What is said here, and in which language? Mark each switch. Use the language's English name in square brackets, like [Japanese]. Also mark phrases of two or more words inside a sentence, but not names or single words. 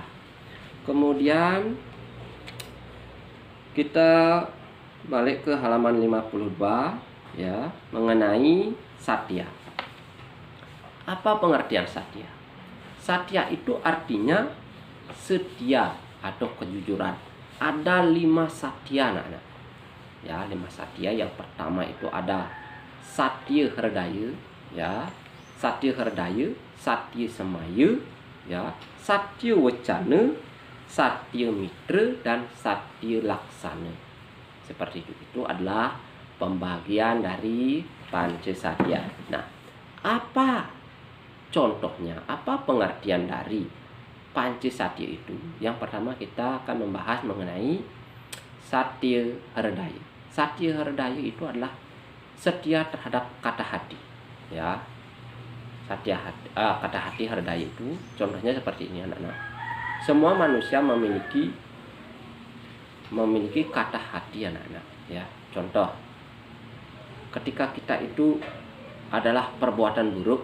[Indonesian] Kemudian kita balik ke halaman 52 ya, mengenai satya. Apa pengertian satya? Satya itu artinya setia atau kejujuran. Ada 5 satya anak-anak. Ya, 5 satya. Yang pertama itu ada satya herdaya, ya. Satya herdaya, satya semaya, ya. Satya wacana, satya mitra, dan satya laksana. Seperti itu. Itu adalah pembagian dari Pancasatya. Nah, apa contohnya? Apa pengertian dari Pancasatya itu? Yang pertama kita akan membahas mengenai satya herdaya. Satya herdaya itu adalah setia terhadap kata hati, ya. Kata hati herdaya itu contohnya seperti ini anak-anak. Semua manusia memiliki kata hati anak-anak, ya. Contoh, ketika kita itu adalah perbuatan buruk.